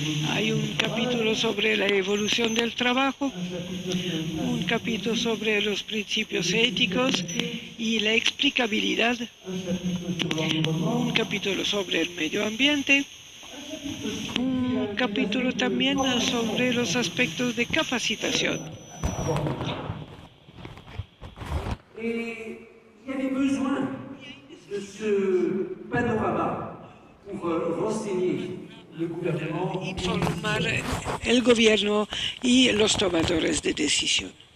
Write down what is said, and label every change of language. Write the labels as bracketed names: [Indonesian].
[Spanish] Hay un capítulo sobre la evolución del trabajo, un capítulo sobre los principios éticos y la explicabilidad, un capítulo sobre el medio ambiente, un capítulo también sobre los aspectos de capacitación. [French] Il y avait besoin de ce panorama pour renseigner le gouvernement. [Spanish] Informar el gobierno y los tomadores de decisión.